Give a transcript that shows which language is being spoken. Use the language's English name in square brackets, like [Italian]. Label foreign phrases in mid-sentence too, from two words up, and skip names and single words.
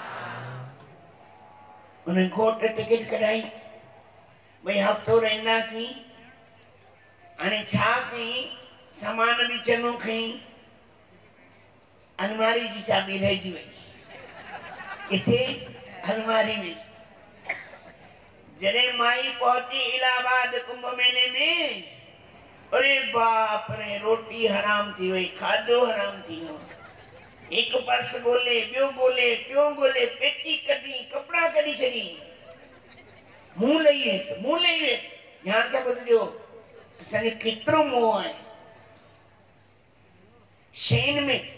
[Sindhi] उन घोट टिकट कढाई, भई हफ़्तो रहंदासीं। हाणे छा कई, सामान बि चङो खई, अलमारी जी चाबी रहिजी वई। किथे? अलमारी में। जॾहिं माई पहुती इलाहाबाद कुंभ मेले में, अरे बाप रे, रोटी हराम थी वई, खाधो हराम थी वियो। एक पर्स ॻोल्हे, ॿियो ॻोल्हे, टियों ॻोल्हे, पेटी कढी, कपिड़ा कढी छॾी, मुंहुं लही वियसि, मुंहुं लही वियसि। ध्यान सां ॿुधजो, असांखे केतिरो मोह आहे शयुनि में।